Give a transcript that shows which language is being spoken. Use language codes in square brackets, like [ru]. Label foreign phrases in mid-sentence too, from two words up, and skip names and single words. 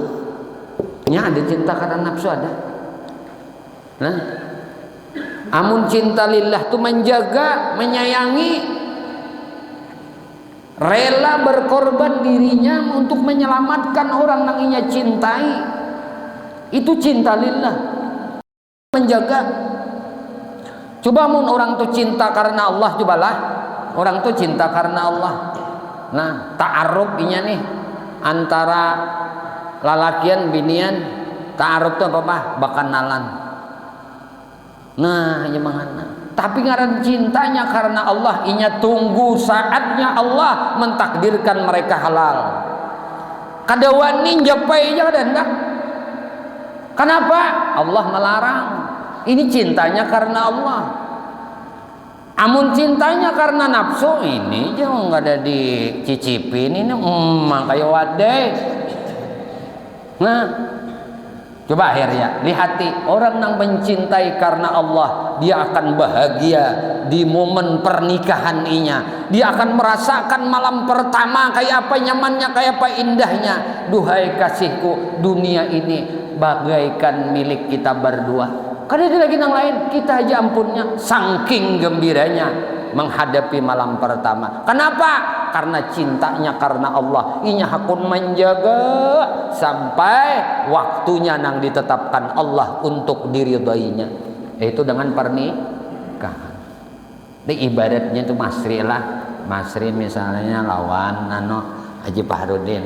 [id] Nya ada cinta karena nafsu ada. Nah, amun cinta lillah tuh menjaga, menyayangi, rela berkorban dirinya untuk menyelamatkan orang yang ia cintai. Itu cinta lillah, menjaga. Coba mun orang tuh cinta karena Allah, cobalah orang tuh cinta karena Allah. [bjn] Nah, ta'aruf inya nih antara lalakian binian, ta'aruf tuh apa? Bakanalan. Nah, ya mangana. [id] Tapi ngaran cintanya karena Allah, inya tunggu saatnya Allah mentakdirkan mereka halal. [bjn] Kada wani japai aja kada hendak. [id] Kenapa? Allah melarang. Ini cintanya karena Allah. Amun cintanya karena nafsu, ini jangan nggak ada dicicipin ini makanya wadai. Nah, coba akhirnya lihati orang yang mencintai karena Allah, dia akan bahagia di momen pernikahan inya. Dia akan merasakan malam pertama kayak apa nyamannya, kayak apa indahnya. Duhai kasihku, dunia ini bagaikan milik kita berdua. Kada ada lagi yang lain, kita aja ampunnya. Saking gembiranya menghadapi malam pertama. Kenapa? Karena cintanya karena Allah. [bjn] Inya hakun menjaga sampai waktunya nang ditetapkan Allah untuk diridainya. [id] Itu dengan pernikahan. Ini ibaratnya itu Masri lah. Masri misalnya lawan Haji Fahrudin.